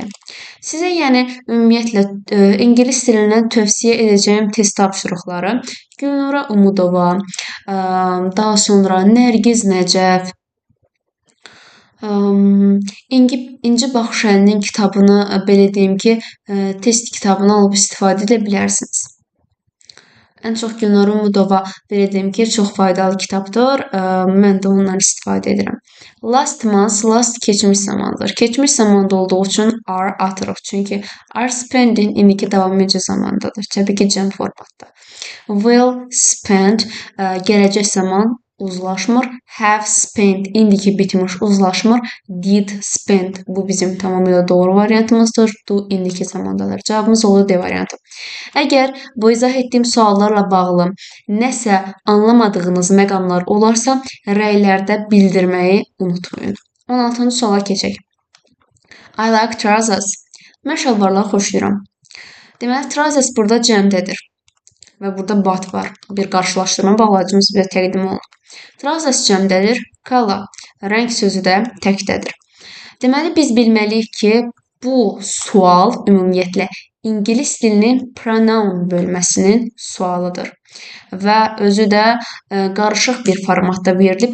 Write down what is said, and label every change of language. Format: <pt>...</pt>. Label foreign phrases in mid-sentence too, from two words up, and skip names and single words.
<az>Sizə yəni ümumiyyətlə ingilis dilindən tövsiyə edəcəyim test tapşırıqları Gülnarə Umudova, daha sonra Nərgiz Nəcəf, İnci Baxşəlinin kitabını, belə deyim ki, test kitabını alıb istifadə edə bilərsiniz. Ən çox Gülnarə Umudova, belə deyim ki, çox faydalı kitabdır. Mən də ondan istifadə edirəm.</az> <en>Last month, last</en> <az>keçmiş zamandır. Keçmiş zamanda olduğu üçün are atırıq. Çünki</az> <en>are spending</en> <az>indiki davam edici zamandadır. Təbii ki, cəm formatda.</az> <en>Will spend,</en> <az>gələcək zaman uzlaşmır.</az> <en>Have spent,</en> <az>indiki bitmiş uzlaşmır.</az> <en>Did spend,</en> <az>bu bizim tamamilə doğru variantımızdır. Do, indiki zamandadır. Cavabımız oldu D variantı. Əgər bu izah etdiyim suallarla bağlı nəsə anlamadığınız məqamlar olarsa, rəylərdə bildirməyi unutmayın. 16-cı suala keçək.</az> <en>I like trousers.</en> <az>Mən şalvarları xoşlayıram. Deməli, trousers burada cəmdədir. Və burada but var. Bir qarşılaşdırma bağlacımız bizə təqdim olunub. Trousers cəmdədir. Color, rəng sözü də təkdədir. Deməli, biz bilməliyik ki, bu sual ümumiyyətlə ingilis dilinin pronoun bölməsinin sualıdır və özü də qarışıq bir formatda verilib.</az>